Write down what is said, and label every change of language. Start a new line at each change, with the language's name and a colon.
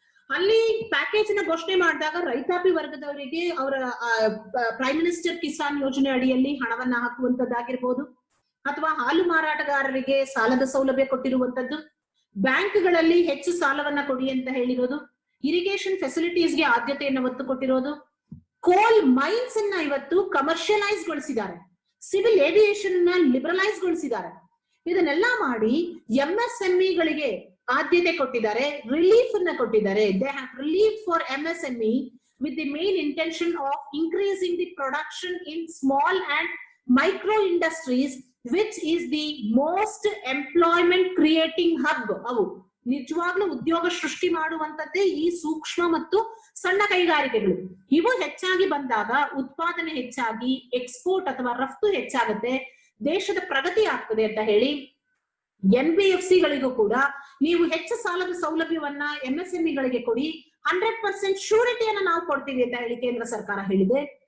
Kannada: ಅಲ್ಲಿ ಪ್ಯಾಕೇಜ್ ಅನ್ನ ಘೋಷಣೆ ಮಾಡಿದಾಗ ರೈತಾಪಿ ವರ್ಗದವರಿಗೆ ಅವರ ಪ್ರೈಮ್ ಮಿನಿಸ್ಟರ್ ಕಿಸಾನ್ ಯೋಜನೆ ಅಡಿಯಲ್ಲಿ ಹಣವನ್ನ ಹಾಕುವಂತದ್ದಾಗಿರ್ಬೋದು, ಅಥವಾ ಹಾಲು ಮಾರಾಟಗಾರರಿಗೆ ಸಾಲದ ಸೌಲಭ್ಯ ಕೊಟ್ಟಿರುವಂತದ್ದು, ಬ್ಯಾಂಕ್ಗಳಲ್ಲಿ ಹೆಚ್ಚು ಸಾಲವನ್ನ ಕೊಡಿ ಅಂತ ಹೇಳಿರೋದು, ಇರಿಗೇಷನ್ ಫೆಸಿಲಿಟೀಸ್ಗೆ ಆದ್ಯತೆಯನ್ನು ಒತ್ತು ಕೊಟ್ಟಿರೋದು, ಕೋಲ್ ಮೈನ್ಸ್ ಅನ್ನ ಇವತ್ತು ಕಮರ್ಷಿಯಲೈಸ್ ಗೊಳಿಸಿದ್ದಾರೆ, ಸಿವಿಲ್ ಏವಿಯೇಷನ್ ನ ಲಿಬರಲೈಸ್ ಗೊಳಿಸಿದ್ದಾರೆ. ಇದನ್ನೆಲ್ಲ ಮಾಡಿ MSME ಗಳಿಗೆ ಆದ್ಯತೆ ಕೊಟ್ಟಿದ್ದಾರೆ, ರಿಲೀಫ್ ಅನ್ನ ಕೊಟ್ಟಿದ್ದಾರೆ.
English: They have relief for MSME with the main intention of increasing the production in small and micro industries, which is the most employment creating hub.
Kannada: ಅವು ನಿಜವಾಗ್ಲೂ ಉದ್ಯೋಗ ಸೃಷ್ಟಿ ಮಾಡುವಂತದ್ದೇ ಈ ಸೂಕ್ಷ್ಮ ಮತ್ತು ಸಣ್ಣ ಕೈಗಾರಿಕೆಗಳು. ಇವು ಹೆಚ್ಚಾಗಿ ಬಂದಾಗ ಉತ್ಪಾದನೆ ಹೆಚ್ಚಾಗಿ ಎಕ್ಸ್ಪೋರ್ಟ್ ಅಥವಾ ರಫ್ತು ಹೆಚ್ಚಾಗುತ್ತೆ, ದೇಶದ ಪ್ರಗತಿ ಆಗ್ತದೆ ಅಂತ ಹೇಳಿ NBFC ಗಳಿಗೂ ಕೂಡ ನೀವು ಹೆಚ್ಚು ಸಾಲದ ಸೌಲಭ್ಯವನ್ನ MSME ಗಳಿಗೆ ಕೊಡಿ, 100% ಶೂರಿಟಿಯನ್ನ ನಾವು ಕೊಡ್ತೀವಿ ಅಂತ ಹೇಳಿ ಕೇಂದ್ರ ಸರ್ಕಾರ ಹೇಳಿದೆ.